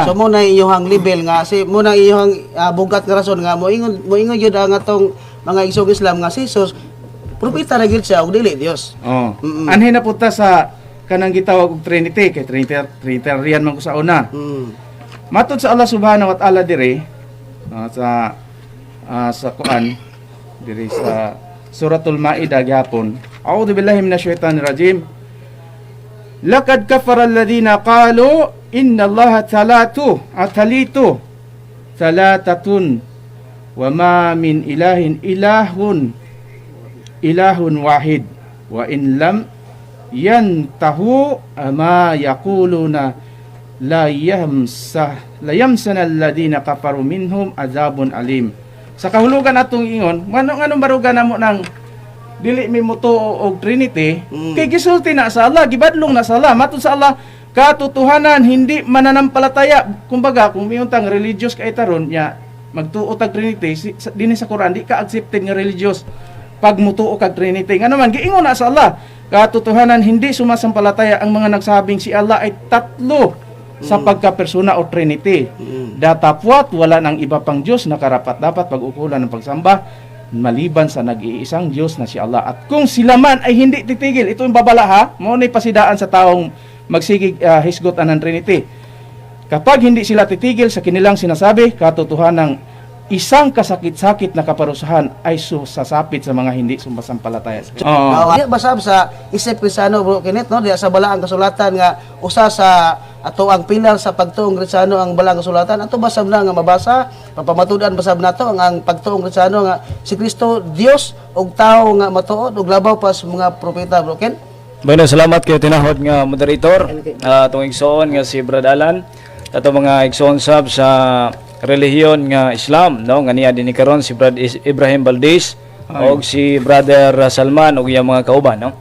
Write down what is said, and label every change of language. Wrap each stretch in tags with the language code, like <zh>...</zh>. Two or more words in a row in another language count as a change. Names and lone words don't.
<ceb>So mo na iyong level nga si mo na iyong bugat nga rason nga mo ingon gyud ang atong mga igsog Islam nga si Jesus propeta ra gyud siya ug dili Dios. Oh. Anhin na punta sa kanang gitawag og Trinity kay Trinitarian man ko sa una. Matod sa Allah</ceb> <ar>سبحانه وتعالى</ar> <ceb>dire sa Quran dire sa suratul Maidah gyapon.</ceb> <ar>أعوذ بالله من الشيطان الرجيم. لقد كفر الذين قالوا إن الله ثالث ثلاثة وما من إله إله واحد وإن لم ينتهوا عما يقولون ليمسن الذين كفروا منهم عذاب أليم.</ar> <ceb>Sa kahulugan atong ingon, ngano barugan namo nang dili mi muto og Trinity, kay gisulti na sa Allah, gibadlong na sa Allah, matud sa Allah</ceb> <tl>katotohanan hindi mananampalataya.</tl> <ceb>Kumbaga kung miyuntang religious kay taron nya magtuo tag Trinity dinhi sa Quran di ka accepted nga religious pag mutuo kag Trinity. Ngano man giingon na sa Allah,</ceb> <tl>katotohanan hindi sumasampalataya ang mga nagsabing si Allah ay tatlo sa pagkapersona o Trinity. Datapwat wala nang iba pang Diyos na karapat dapat pag-ukulan ng pagsamba maliban sa nag-iisang Diyos na si Allah. At kung sila man ay hindi titigil, ito yung babala ha,</tl> <ceb>mo na pasidaan sa taong magsigig hisgot ng Trinity.</ceb> <tl>Kapag hindi sila titigil sa kinilang sinasabi, katotohanan isang kasakit-sakit na kaparusahan ay susasapit sa mga hindi sumasampalataya.</tl> <ceb>Di basab sa isip Kristiyano bro Kenneth no, di sa balaang kasulatan nga usa sa ato ang pilar sa pagtuong Kristiyano ang balaang kasulatan ato basab na nga mabasa papamatudan basab nato ang pagtuong Kristiyano nga si Kristo Dios ug tao nga matuod ug labaw pa sa mga propeta bro Ken. Bueno, salamat kayo tinahod nga moderator atong igsoon nga si Brad Alan ato mga igsoon sab sa relihiyon nga Islam no nga niya dinhi karon si Brad Ibrahim Valdez og si Brother Salman og iyang mga kauban no.</ceb>